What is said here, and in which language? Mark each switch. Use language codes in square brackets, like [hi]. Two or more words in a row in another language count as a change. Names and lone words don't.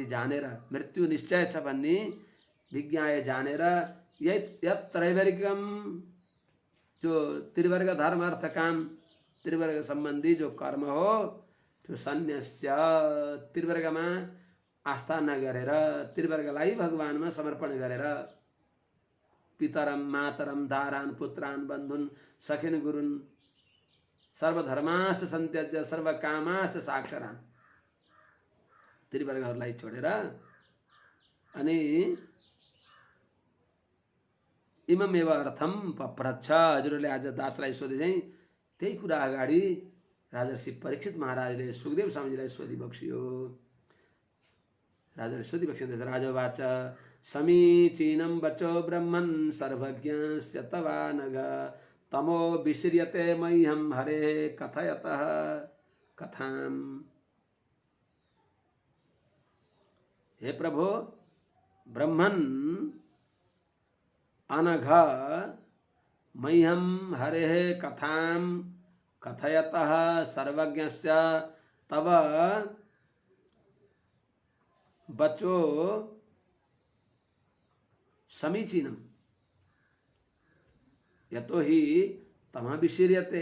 [ne] जानेर, मृत्यु निश्चय छ भन्ने विज्ञाय जानेर, [sa] यत् त्रैवर्गिकम [ne] जो त्रिवर्ग धर्म अर्थ काम त्रिवर्ग सम्बन्धी जो कर्म हो त्यो सन्न्यास्य, त्रिवर्गमा आस्था नगरेर त्रिवर्गलाई भगवानमा समर्पण गरेर, [sa] पितरम मातरम दारान पुत्रान बन्धुन सखिन गुरुन सर्वधर्मास सन्त्यज्य सर्वकामास साक्षरान, [ne] त्रिवर्गहरूलाई छोडेर अनि [sa] इममेव अर्थम पप्रच्छ। [ne] हजुरले आज दासलाई सोधे चाहिँ त्यही कुरा अगाडि राजर्षि परीक्षित महाराजले सुखदेव स्वामीजीलाई सोधिबक्सियो। राजाले सोधिबक्सिँदैछ, [sa] राजोवाच समीचीनं वचो ब्रह्मन् सर्वज्ञस्य तवा नघ तमो विस्रियते मह्यं हरे कथयतः कथाम। हे प्रभो, ब्रह्मन् अनघ मह्यं हरेः कथां कथयतः सर्वज्ञस्य तव वचो समीचीनम् यतो हि तमः विस्रियते।